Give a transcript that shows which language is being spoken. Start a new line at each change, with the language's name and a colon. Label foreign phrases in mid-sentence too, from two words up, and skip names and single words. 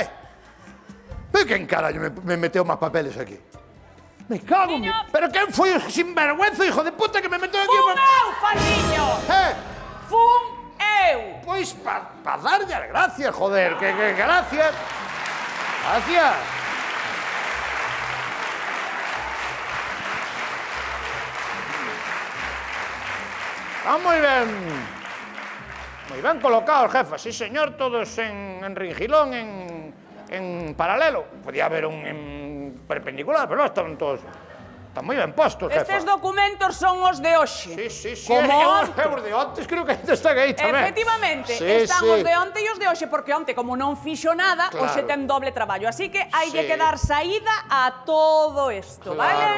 Spanish: ¿Pero quién carajo me metió más papeles aquí? Me cago en mi... ¿Pero quién fue el sinvergüenza, hijo de puta, que me metió aquí?
Galician: Fun eu, Fandiño! Fun eu! Pois para darlle as gracias, joder, que gracias. Gracias.
Spanish: Está muy bien. Muy bien colocados, jefa. Sí, señor, todos en ringilón, en paralelo. Podía haber un en perpendicular, pero no, están todos...
Galician: Están moi ben postos, jefa. Estes documentos son os de hoxe.
Spanish: Sí.
Galician: Como onte. Os de ontes creo que ainda están aí tamén.
Spanish: Efectivamente, Sí, están sí.
Galician: os de onte e os de hoxe, porque onte, como non fixo nada, Claro. hoxe ten doble traballo. Así que hai de
Spanish: Sí.
Galician: que dar saída a todo isto, vale?